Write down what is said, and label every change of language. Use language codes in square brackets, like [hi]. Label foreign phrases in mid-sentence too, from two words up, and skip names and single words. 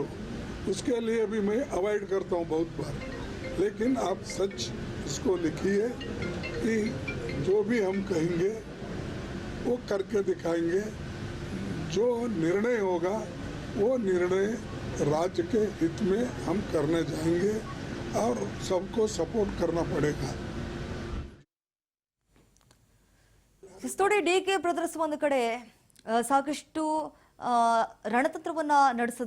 [hi] उसके लिए भी मैं अवॉइड करता हूँ बहुत बार. लेकिन आप सच इसको लिखिए कि जो भी हम कहेंगे वो करके दिखाएंगे. जो निर्णय होगा वो निर्णय राज्य के हित में हम करने जाएंगे और सबको सपोर्ट करना पड़ेगा. [kn] ನೋಡಿ, ಡಿ.ಕೆ. ಬ್ರದರ್ಸ್ ಒಂದು ಕಡೆ ಸಾಕಷ್ಟು ರಣತಂತ್ರವನ್ನ ನಡೆಸಿದ್ರು.